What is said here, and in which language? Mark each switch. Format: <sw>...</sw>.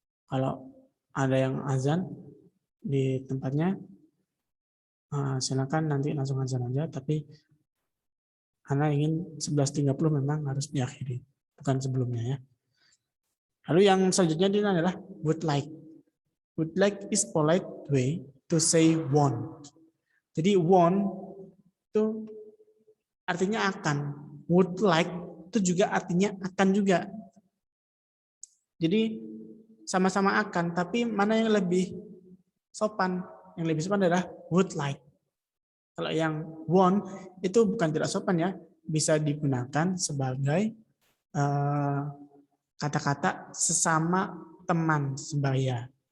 <id>Kalau ada yang azan di tempatnya, silakan nanti langsung azan aja, tapi karena ingin 11.30 memang harus diakhiri, bukan sebelumnya ya. Lalu yang selanjutnya ini adalah would like.</id> <en>Would like is polite way to say want.</en> <id>Jadi want itu artinya akan. Would like itu juga artinya akan juga. Jadi sama-sama akan, tapi mana yang lebih sopan? Yang lebih sopan adalah would like. Kalau yang want itu bukan tidak sopan ya, bisa digunakan sebagai kata-kata sesama teman sebaya.</id>